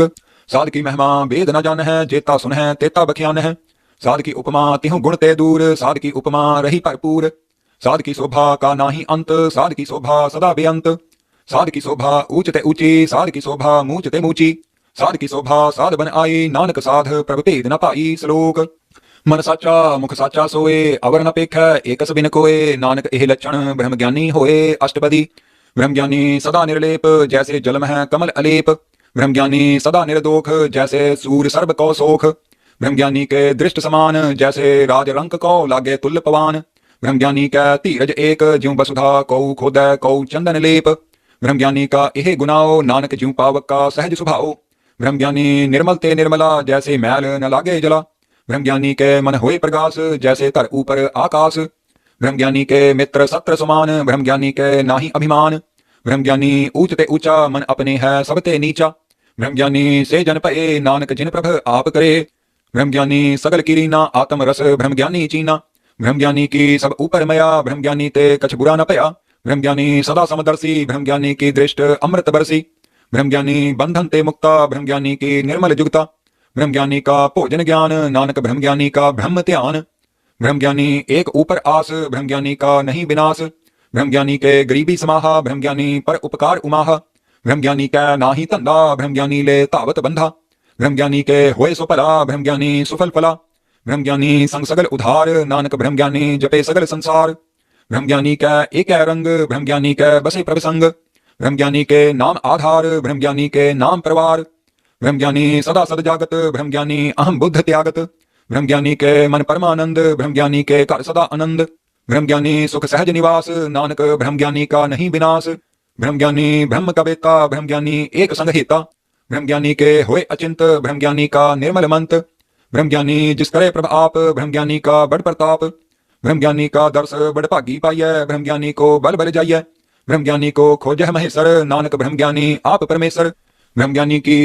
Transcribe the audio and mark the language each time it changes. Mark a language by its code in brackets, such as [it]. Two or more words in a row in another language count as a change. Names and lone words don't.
[hi] साध की महिमा वेद न जान है जेता सुन है तेता बख्यान है। साध की उपमा तिहु गुण ते दूर साध की उपमा रही भरपूर। साध की शोभा का नाही अंत साध की शोभा सदा बेअंत। साध की शोभा ऊंच ते ऊंची साध की शोभा मूंच ते मूंची। साध की शोभा साध बन आई नानक साध प्रभ भेद न पाई श्लोक। मन साचा मुख साचा सोए अवर न पेख एकस बिन कोए। नानक एह लक्षण ब्रह्म ज्ञानी होए अष्टपदी। ब्रह्म ज्ञानी सदा निर्लेप जैसे जल में कमल अलेप। ब्रह्म ज्ञानी सदा निर्दोख जैसे सूर्य सर्ब कौ सोख। ब्रह्म ज्ञानी के दृष्ट समान जैसे राज रंक कौ लागे तुल्य पवान। ब्रह्म ज्ञानी का धीरज एक ज्यों वसुधा कौ खोदै कौ चंदन लेप। ब्रह्म ज्ञानी का एह गुनाओ नानक ज्यों पावक का सहज स्वभाव। ब्रह्म ज्ञानी निर्मल ते निर्मला जैसे मैल न लागे जला। ब्रह्म ज्ञानी के मन होए प्रकाश जैसे धर ऊपर आकाश। ब्रह्म ज्ञानी के मित्र सत्र समान ब्रह्म ज्ञानी के नाही अभिमान। ब्रह्म ज्ञानी ऊंच ते ऊंचा मन अपने है सब ते नीचा। ब्रह्म ज्ञानी से जन पए नानक जिन प्रभ आप करे। ब्रह्म ज्ञानी सगल कीरीना आत्म रस ब्रह्म ज्ञानी चीना। ब्रह्म ज्ञानी की सब ऊपर मया ब्रह्म ज्ञानी ते कछ बुरा न पया। ब्रह्म ज्ञानी सदा समदर्शी ब्रह्म ज्ञानी की दृष्ट अमृत बरसी। ब्रह्म ज्ञानी बंधन ते मुक्ता ब्रह्म ज्ञानी की निर्मल जुगता। ब्रह्म ज्ञानी का भोजन ज्ञान नानक ब्रह्म ज्ञानी का ब्रह्म ध्यान। ब्रह्म ज्ञानी एक ऊपर आस ब्रह्म ज्ञानी का नहीं विनाश। ब्रह्म ज्ञानी के गरीबी समाहा ब्रह्म ज्ञानी पर उपकार उमाहा। ब्रह्म ज्ञानी का नाही धंधा ब्रह्म ज्ञानी ले तावत बंधा। ब्रह्म ज्ञानी के होए सो भला ब्रह्म ज्ञानी सुफल फला। ब्रह्म ज्ञानी संग सगल उधार नानक ब्रह्म ज्ञानी जपे सगल संसार। ब्रह्म ज्ञानी का एक रंग ब्रह्म ज्ञानी के बसे प्रभ संग। ब्रह्म ज्ञानी के नाम आधार ब्रह्म ज्ञानी के नाम प्रवार। ब्रह्म ज्ञानी सदा सद जागत, ब्रह्म ज्ञानी अहम बुद्ध त्यागत, ब्रह्म ज्ञानी के मन परमानंद, ब्रह्म ज्ञानी के कर सदा आनंद, ब्रह्म ज्ञानी सुख सहज निवास, नानक ब्रह्म ज्ञानी का नहीं विनाश, ब्रह्म ज्ञानी ब्रह्म का बेता, ब्रह्म ज्ञानी एक संग हेता, ब्रह्म ज्ञानी के होए अचिंत, ब्रह्म ज्ञानी का निर्मल मंत, ब्रह्म ज्ञानी जिस करे प्रभ आप, ब्रह्म ज्ञानी का बड़ प्रताप, ब्रह्म ज्ञानी का दर्श बड़ भागी पाइय, ब्रह्म ज्ञानी को बल बल जाइय, ब्रह्म ज्ञानी को खोजह महेश्वर, नानक ब्रह्म ज्ञानी आप परमेश्वर, ब्रह्म ज्ञानी की